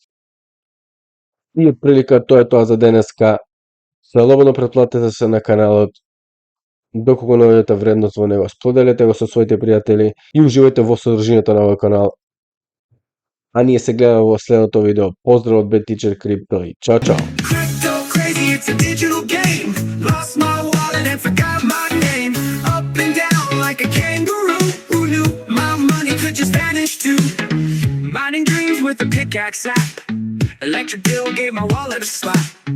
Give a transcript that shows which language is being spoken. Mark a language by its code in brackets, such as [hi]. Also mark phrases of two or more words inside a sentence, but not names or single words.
[mk] И отприлика тоа е тоа за денеска. Слободно претплатете се на каналот. Доколку наоѓате вредност во него, споделете го со своите пријатели и уживајте во содржината на овој канал. А ние се гледаме во следното видео. Поздрав од Bad Teacher Crypto и чао чао! [en] Crypto crazy, it's a digital game. Lost my wallet and forgot my name. Up and down like a kangaroo. Who knew my money could just vanish too? Mining dreams with a pickaxe app. Electric bill gave my wallet a slap.